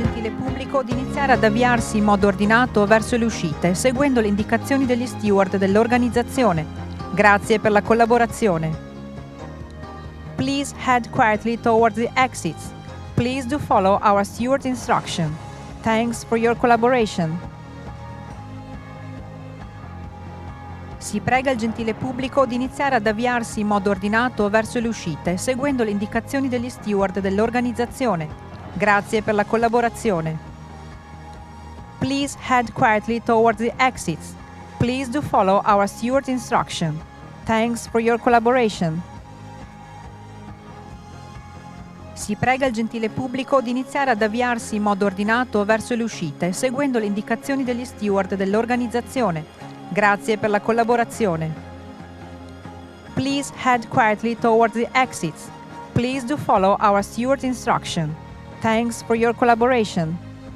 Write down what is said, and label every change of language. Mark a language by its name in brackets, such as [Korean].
[Italian] pubblico di iniziare ad avviarsi in modo ordinato verso le uscite, seguendo le indicazioni degli steward dell'organizzazione. Grazie per la collaborazione. [English] Please head quietly towards the exits. Please do follow our steward's instruction. Thanks for your collaboration. [Italian] Si prega il gentile pubblico di iniziare ad avviarsi in modo ordinato verso le uscite, seguendo le indicazioni degli steward dell'organizzazione. Grazie per la collaborazione. [English] Please head quietly towards the exits. Please do follow our steward's instruction. Thanks for your collaboration. [Italian] Si prega il gentile pubblico di iniziare ad avviarsi in modo ordinato verso le uscite, seguendo le indicazioni degli steward dell'organizzazione. Grazie per la collaborazione. [English] Please head quietly towards the exits. Please do follow our steward's instruction. Thanks for your collaboration.